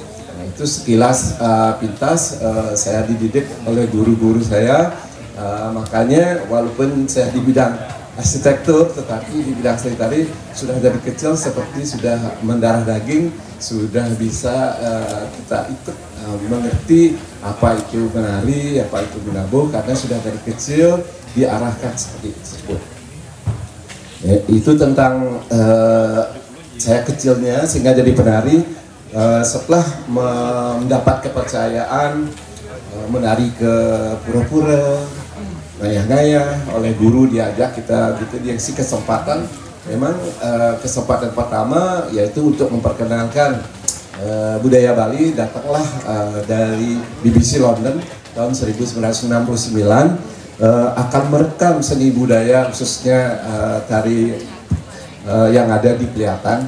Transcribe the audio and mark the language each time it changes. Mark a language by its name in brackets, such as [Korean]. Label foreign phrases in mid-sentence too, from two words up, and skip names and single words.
[Indonesian] Itu sekilas pintas saya dididik oleh guru-guru saya, makanya walaupun saya di bidang arsitektur, tetapi di bidang seni tari sudah dari kecil seperti sudah mendarah daging, sudah bisa kita ikut mengerti apa itu menari, apa itu menabuh, karena sudah dari kecil diarahkan seperti tersebut. Itu tentang saya kecilnya sehingga jadi penari. Setelah mendapat kepercayaan menari ke pura-pura, ngayah-ngayah oleh guru, diajak kita gitu, dikasih kesempatan. Memang kesempatan pertama yaitu untuk memperkenalkan budaya Bali. Datanglah dari BBC London tahun 1969 akan merekam seni budaya khususnya tari yang ada di Pleatan.